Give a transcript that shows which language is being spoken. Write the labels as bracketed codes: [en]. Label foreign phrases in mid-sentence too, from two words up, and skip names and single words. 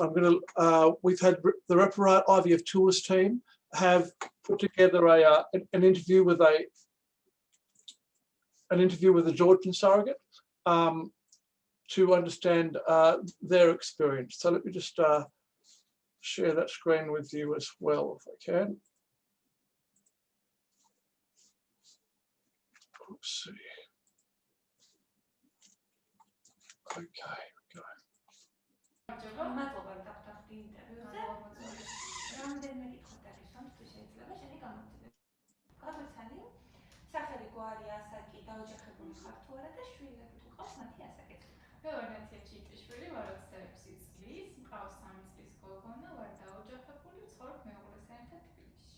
[en] We've had the Reparate IVF Tours team have put together an interview with a Georgian surrogate to understand their experience. So let me just share that screen with you as well, if I can. Let's see. Okay, go. [ka] მადლობა დავთანხმდი ინტერვიუზე. რამდენიმე კითხვა დაგისვამთ, თუ შეიძლება, შენი გამოცდილება. გადმოცანი, სახელი გვარი ასაკი, დაოჯახებული ხარ თუ არა და შვილები თუ ყავს მათი ასაკიც. მე ვარ ნათია ჩიტიშვილი, ვარ 26 წლის, მყავს 3 წლის გოგონა, ვარ დაოჯახებული, ვცხოვრობ მეუღლესთან ერთად თბილისში.